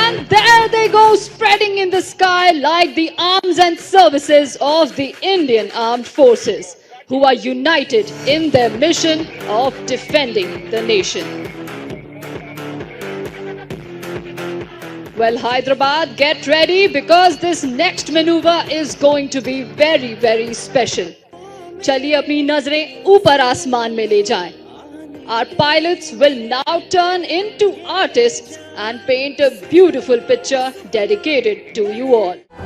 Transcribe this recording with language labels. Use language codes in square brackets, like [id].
[en] There they go, spreading in the sky like the arms and services of the Indian Armed Forces, who are united in their mission of defending the nation. Well, Hyderabad, get ready because this next maneuver is going to be very, very special. [hi] चलिए अपनी नजरें ऊपर आसमान में ले जाएं. [en] Our pilots will now turn into artists and paint a beautiful picture dedicated to you all.